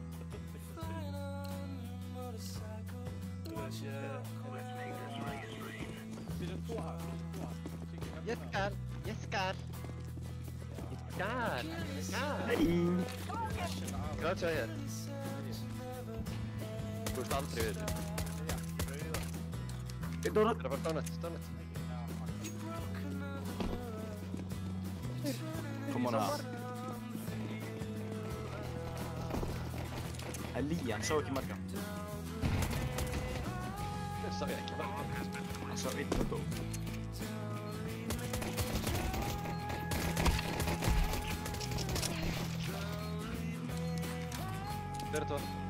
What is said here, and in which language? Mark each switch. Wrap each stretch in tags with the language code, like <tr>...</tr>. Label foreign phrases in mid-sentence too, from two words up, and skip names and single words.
<is>Ég skal. Hvað sagði ég? Þú veist aldrei við þetta. Donut. Það er bara donut.</is> <en>Come on, A.</en> <is>Lían sá ekki marga. Það sá ég ekki marga. Hann sá einn og dó. Verður það?</is>